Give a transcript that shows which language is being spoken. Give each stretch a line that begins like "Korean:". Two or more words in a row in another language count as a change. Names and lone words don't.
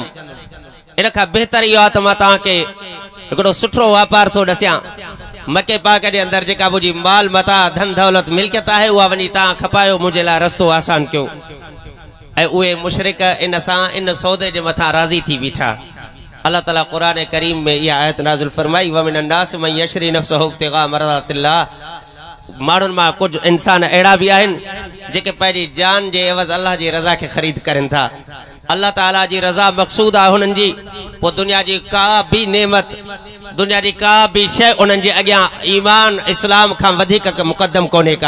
Sindhi: इन खां बहितर इहो आहे त मां तव्हांखे हिकिड़ो सुठो वापारु थो ॾसियां मके पाक जे अंदरि जेका मुंहिंजी माल मता धन दौलत मिल्कियत आहे उहा वञी तव्हां खपायो मुंहिंजे लाइ रस्तो आसान कयो। ऐं उहे मुशरिक इन सां इन सौदे जे मथां राज़ी थी बीठा। अल्लाह ताला क़ुरान करीम में इहा आयत नाज़िल फरमाई
Arabic: ومن الناس من يشري نفسه ابتغاء مرضات الله.
Sindhi: माण्हुनि मां कुझु इंसान अहिड़ा बि आहिनि जेके पंहिंजी जान जे एवज़ अल्लाह जी रज़ा खे ख़रीद करनि था। अल्लाह ताला जी रज़ा मक़सूद आहे हुननि जी, पोइ दुनिया जी का बि नेमत, दुनिया जी का बि शइ उन्हनि जे अॻियां ईमान इस्लाम खां वधीक मुक़दम कोन्हे का।